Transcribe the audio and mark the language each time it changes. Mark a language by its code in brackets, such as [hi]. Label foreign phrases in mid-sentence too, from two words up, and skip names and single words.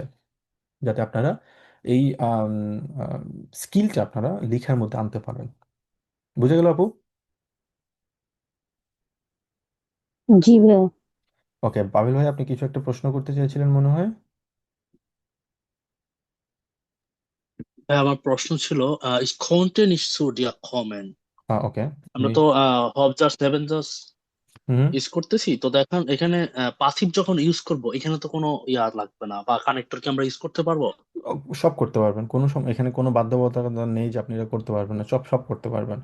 [bn] যাতে আপনারা এই স্কিলটা আপনারা লেখার মধ্যে আনতে পারেন। বুঝে গেল আপু? জি ভাইয়া। ওকে, পাভেল ভাই, আপনি কিছু একটা প্রশ্ন করতে চাইছিলেন মনে হয়। ভাই, আমার প্রশ্ন ছিল, [de] ich konnte nicht zu dir kommen। [bn] ওকে। আমরা তো হব জাস্ট নেবেন জাস্ট হুম। ইউজ করতেছি, তো দেখেন এখানে পাসিভ যখন ইউজ করব এখানে তো কোনো ইয়া লাগবে না, বা কানেক্টর কি আমরা ইউজ করতে পারবো? সব করতে পারবেন, কোনো সময় এখানে কোনো বাধ্যবাধকতা নেই যে আপনি এটা করতে পারবেন না, সব সব করতে পারবেন।